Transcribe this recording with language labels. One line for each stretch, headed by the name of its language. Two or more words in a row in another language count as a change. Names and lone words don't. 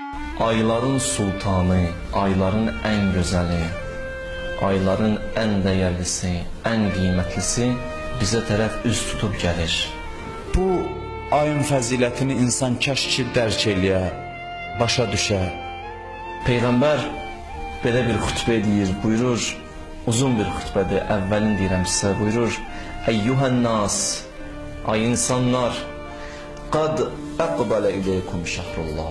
Turkish: Ayların sultanı, ayların en güzeli, ayların en değerlisi, en kıymetlisi
Azerbaijani: bize tərəf üz tutub gəlir. Bu ayın fəzilətini insan kaş ki dərk eləyə, başa düşə. Peyğəmbər belə bir xütbə deyir, buyurur, uzun bir xütbədir, əvvəlin deyirəm sizə, buyurur,
Arabic: أيها الناس,
Azerbaijani: ay insanlar,
Arabic: قد أقبل إليكم شهر الله.